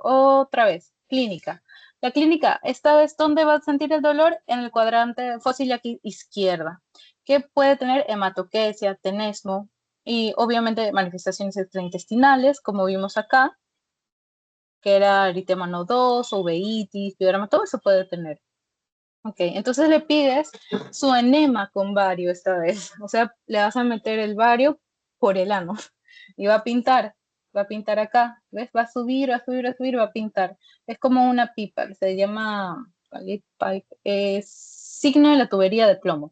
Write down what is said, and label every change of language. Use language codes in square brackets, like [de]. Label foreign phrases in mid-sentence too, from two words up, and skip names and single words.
[es] Otra vez, clínica. La clínica, esta vez, ¿dónde vas a sentir el dolor? En el cuadrante fósil aquí izquierda, que puede tener hematoquesia, tenesmo y obviamente manifestaciones extraintestinales, como vimos acá, que era eritema nodoso, uveitis, pioderma, todo eso puede tener. Ok, entonces le pides su enema con bario esta vez. O sea, le vas a meter el bario por el ano y va a pintar acá. ¿Ves? Va a subir, va a subir, va a subir, va a pintar. Es como una pipa, se llama signo de la tubería de plomo.